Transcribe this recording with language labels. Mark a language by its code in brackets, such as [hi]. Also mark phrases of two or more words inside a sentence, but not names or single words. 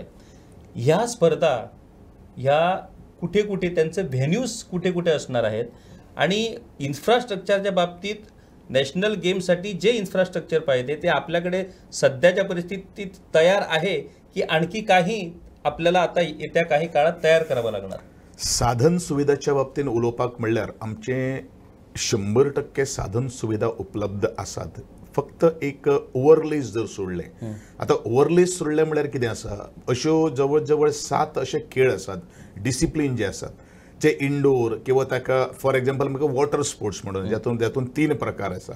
[mr] ह्या स्पर्धा ह्या कुठे कुठे त्यांचे व्हेन्यूज कुठे कुठे असणार आहेत आणि इन्फ्रास्ट्रक्चरच्या बाबतीत नॅशनल गेमसाठी जे इन्फ्रास्ट्रक्चर पाहिजे ते आपल्याकडे सध्याच्या परिस्थितीत तयार आहे की आणखी काही आपल्याला आता येत्या काही काळात तयार करावं लागणार? [kok] साधन सुविधाच्या बाबतीत उलोवपाक म्हणल्यार आमचे 100% साधन सुविधा उपलब्ध आसात. फक्त एक ओव्हरलेज जर सोडले, आता ओव्हरलेज सोडले म्हणल्यार कितें आसा, अश्यो जवळ जवळ 7 अशे खेळ आसात, डिसिप्लीन जे आसात जे इंडोर किंवा ताका [en] for example [kok] म्हाका [en] water sports [kok] म्हणून ज्यातून 3 प्रकार आसात.